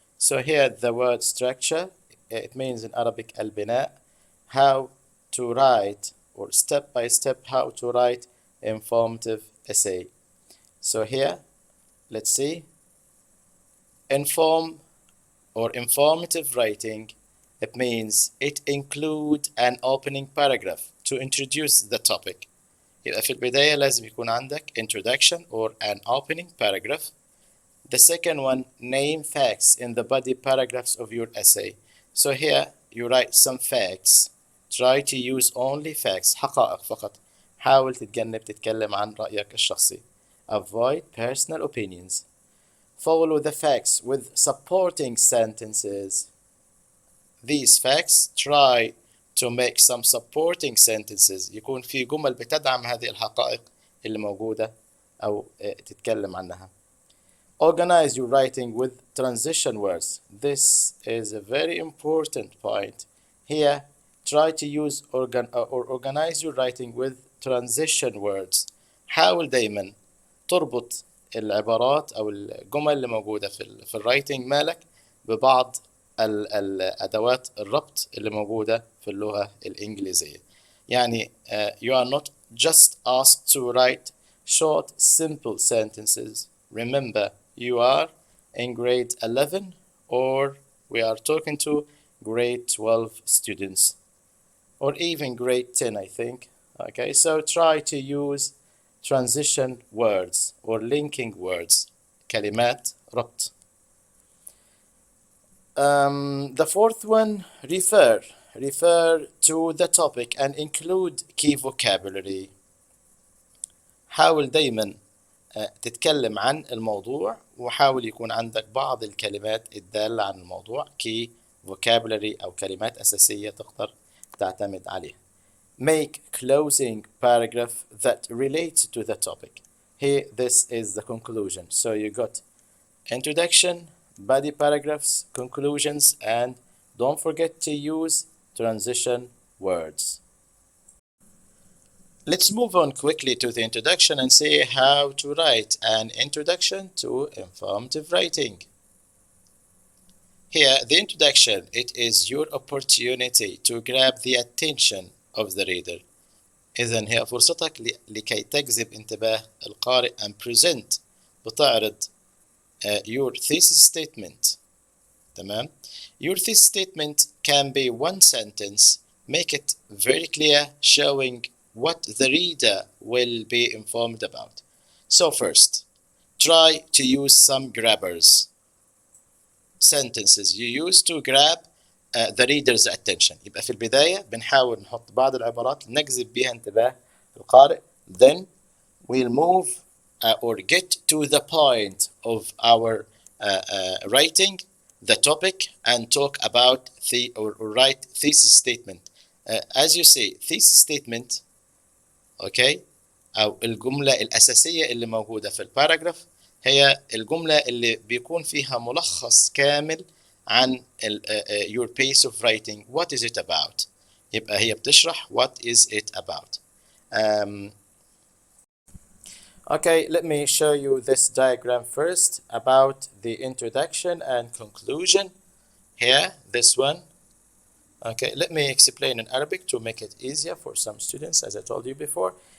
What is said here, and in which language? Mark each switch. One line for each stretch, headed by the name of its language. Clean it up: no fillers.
English: So here the word structure, it means in Arabic al-bina, how to write, or step by step how to write informative essay. So here, let's see, inform or informative writing, it means it include an opening paragraph to introduce the topic.
Arabic: يبقى في البداية لازم يكون عندك
English: introduction or an opening paragraph. The second one, name facts in the body paragraphs of your essay. So here you write some facts. Try to use only facts,
Arabic: حقائق فقط. حاول تتجنب تتكلم عن رأيك الشخصي.
English: Avoid personal opinions. Follow the facts with supporting sentences. These facts, try to make some supporting sentences.
Arabic: يكون في جمل بتدعم هذه الحقائق اللي موجودة أو تتكلم عنها.
English: Organize your writing with transition words. This is a very important point. Here, try to use or organize your writing with transition words.
Arabic: حاول دايما تربط العبارات أو الجمل اللي موجودة في الرايتنج مالك ببعض الأدوات الربط اللي موجودة في اللغة الإنجليزية.
English: يعني you are not just asked to write short, simple sentences. Remember, you are in grade 11 or we are talking to grade 12 students or even grade 10, I think. Okay, so try to use transition words or linking words.
Arabic: كلمات ربط.
English: The fourth one, refer to the topic and include key vocabulary.
Arabic: حاول دايما تتكلم عن الموضوع وحاول يكون عندك بعض الكلمات الدالة عن الموضوع key vocabulary أو كلمات أساسية تقدر تعتمد عليها.
English: Make closing paragraph that relates to the topic. Here, this is the conclusion. So you got introduction, body paragraphs, conclusions, and don't forget to use transition words. Let's move on quickly to the introduction and see how to write an introduction to informative writing. Here, the introduction, it is your opportunity to grab the attention of the reader.
Arabic: إذن هي فرصتك لكي تجذب انتباه القارئ
English: and present
Arabic: بتعرض
English: your thesis statement.
Arabic: تمام.
English: Your thesis statement can be one sentence. Make it very clear, showing what the reader will be informed about. So first, try to use some grabbers, sentences you use to grab the reader's attention.
Arabic: يبقى في البداية بنحاول نحط بعض العبارات نجذب بها انتباه القارئ.
English: Then we'll move or get to the point of our writing, the topic, and talk about or write thesis statement. As you say, thesis statement, okay,
Arabic: أو الجملة الأساسية اللي موجودة في الباراجراف هي الجملة اللي بيكون فيها ملخص كامل عن
English: your piece of writing. What is it about?
Arabic: يبقى هي بتشرح
English: what is it about. Okay, let me show you this diagram first about the introduction and conclusion. Here, this one. Okay, let me explain in Arabic to make it easier for some students, as I told you before.